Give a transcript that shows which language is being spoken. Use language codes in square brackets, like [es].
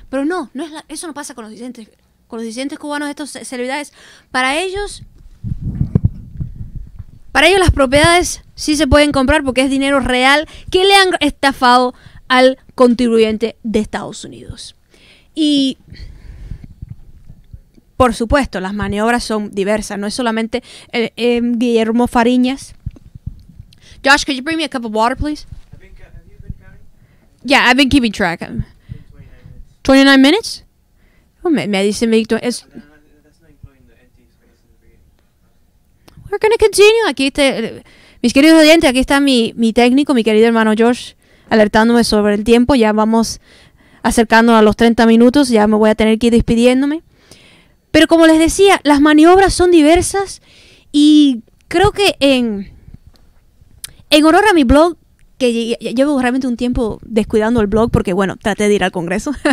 [es] Pero no es eso no pasa con los disidentes. Con los disidentes cubanos, estas celebridades, para ellos las propiedades sí se pueden comprar porque es dinero real que le han estafado al contribuyente de Estados Unidos. Y por supuesto, las maniobras son diversas, no es solamente Guillermo Fariñas. [en] Josh, could you bring me a cup of water, please? Have you been counting? Yeah, I've been keeping track. 29 minutes? [es] Me dice Víctor, [en] That's not including the empty space in the beginning. we're gonna continue. [es] Aquí mis queridos oyentes, aquí está mi técnico, mi querido hermano Josh, alertándome sobre el tiempo. Ya vamos acercándonos a los 30 minutos, ya me voy a tener que ir despidiéndome. Pero como les decía, las maniobras son diversas y creo que en honor a mi blog, que llevo realmente un tiempo descuidando el blog porque, bueno, traté de ir al Congreso